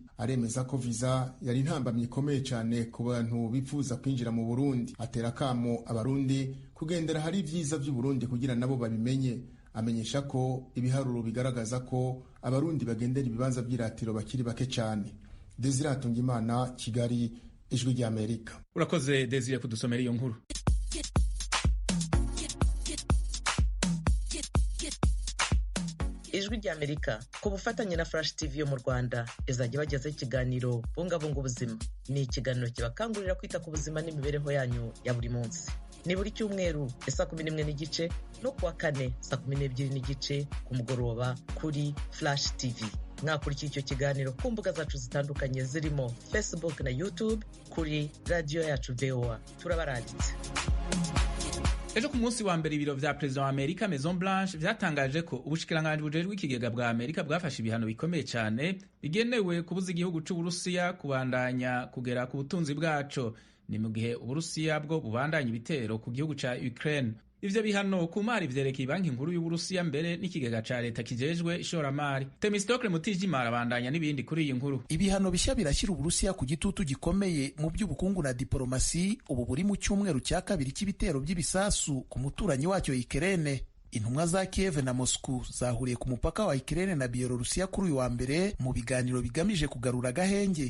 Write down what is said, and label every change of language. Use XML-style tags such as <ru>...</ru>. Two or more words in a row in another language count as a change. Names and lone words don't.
<rn>Aremeza ko visa yari intambamyi ikomeye cane ku bantu bipfuza kwinjira mu Burundi. Atera kamo abarundi kugendera hari ivyiza vy'u Burundi kugira nabo babimenye. Amenyesha ko ibiharuro bigaragaza ko abarundi bagendera ibibanza by'iratiro bakiri bake cyane. Desire Hatungimana, Kigali, Ijwi ry'Amerika.</rn> <rw>Urakoze Desire kudusomera iyo nkuru. Ijwi ry'Amerika ku bufatanye na Flash TV yo mu Rwanda izajya bagezaho ikiganiro bungabunga ubuzima. Ni ikiganiro kibakangurira kwita ku buzima n'imibereho yanyu ya buri munsi. Ni buri cyumweru saa 11:30 no kuwa kane saa 12:30 ku mugoroba kuri Flash TV. Mwakurikira icyo kiganiro ku mbuga zacu zitandukanye zirimo Facebook na YouTube kuri radio yacu VOA. Turabarangitse.</rw> <rn>Ejo ku munsi wa mbere ibiro vya President wa Amerika Maison Blanche vyatangaje ko ubushikiranganji bujejwe ikigega bwa Amerika bwafashe ibihano bikomeye cyane bigenewe kubuza igihugu c'Uburusiya kubandanya kugera ku butunzi bwaco. Ni mu gihe Uburusiya bwo bubandanya ibitero ku gihugu ca Ukraine. Ivyo bihano ku mari vyerekeye banki nkuru y'Uburusiya mbere n'ikigega ca leta kijejwe ishoramari. Temistokle Mutijima arabandanya n'ibindi kuri iyi nkuru.</rn> <rw>Ibihano bishya birashyira Uburusiya ku gitutu gikomeye mu by'ubukungu na diplomasi, ubu buri mu cyumweru cya kabiri cy'ibitero by'ibisasu ku muturanyi wacyo Ukraine. Intumwa za Kiev na Moscow zahuriye ku mupaka wa Ukraine na Bielorusiya kuri uyu wa mbere mu biganiro bigamije kugarura agahenge.</rw>